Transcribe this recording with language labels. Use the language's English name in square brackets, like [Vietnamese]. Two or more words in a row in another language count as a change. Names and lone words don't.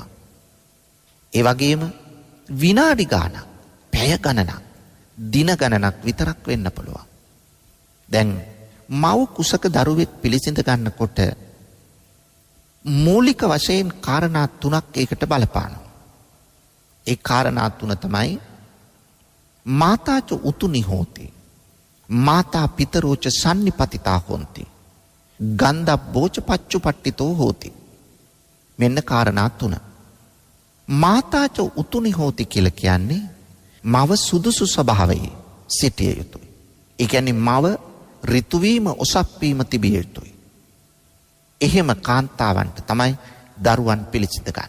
[Sinhala] ඒ වගේම විනාඩි ගාණක්, පැය ගණනක්, දින ගණනක් විතරක් වෙන්න පුළුවන්. දැන් මව් කුසක දරුවෙක් පිළිසිඳ ගන්නකොට මූලික වශයෙන් කාරණා 3ක් ඒකට බලපානවා. ඒ කාරණා 3 තමයි [Pali] මාතාච උතුනි හෝති, මාතා පිතරෝච සන්නිපතිතා හොಂತಿ, ගන්ධබ්බෝච පච්චුපට්ඨිතෝ හෝති. මෙන්න කාරණා 3. මාතාච උතුනි හෝති [Sinhala] කියලා කියන්නේ මව සුදුසු ස්වභාවයේ සිටිය යුතුයි. ඒ කියන්නේ මව ඍතු වීම ඔසක් වීම තිබිය යුතුයි. එහෙම කාන්තාවන්ට තමයි දරුවන් පිළිසිඳ ගන්න.